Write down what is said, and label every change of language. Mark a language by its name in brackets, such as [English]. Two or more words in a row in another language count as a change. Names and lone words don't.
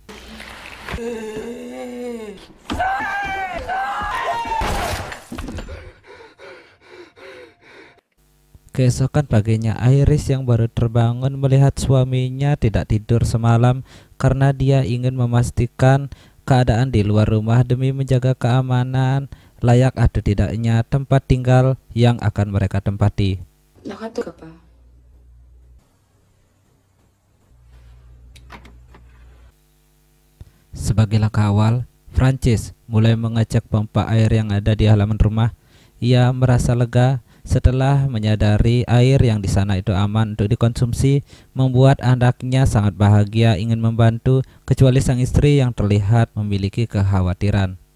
[Indonesian] Keesokan paginya, Iris yang baru terbangun melihat suaminya tidak tidur semalam karena dia ingin memastikan keadaan di luar rumah demi menjaga keamanan, layak atau tidaknya tempat tinggal yang akan mereka tempati. [Filipino] Nakatulog ka pa? [Indonesian] Sebagai langkah awal, Francis mulai mengecek pompa air yang ada di halaman rumah. Ia merasa lega setelah menyadari air yang di sana itu aman untuk dikonsumsi, membuat anaknya sangat bahagia ingin membantu, kecuali sang istri yang terlihat memiliki kekhawatiran.